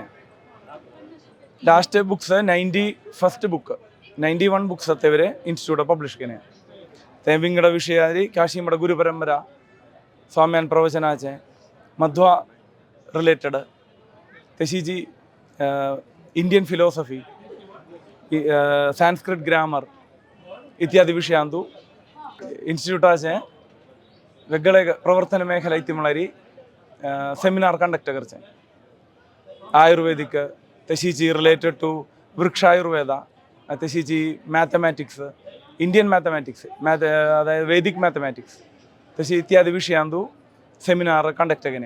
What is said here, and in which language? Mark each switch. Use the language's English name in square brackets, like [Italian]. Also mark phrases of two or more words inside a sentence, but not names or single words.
[English] last books [Konkani] 91 बुक 91 बुक्स ते वरे [English] institute publish [Konkani] केल्या. ते विंगड विषयारी काशीमठ गुरुपरंपरा स्वाम्यान प्रवचनाचें मध्वा रिलेटेड तशी जी [English] Indian philosophy Sanskrit grammar [Konkani] इत्यादी विषयांतू इन्स्टिट्यूटाचे वेगळे प्रवर्तन मेखला इति म्हळ्यार [English] seminar conduct [Konkani] करचे आयुर्वेदिक तशीची [English] related to [Konkani] वृक्ष आयुर्वेद तशीची [English] mathematics Indian mathematics [Konkani] अതായത് [English] Vedic mathematics [Konkani] तशी इत्यादी विषयांतू [English] seminar conduct [Konkani] केल्या.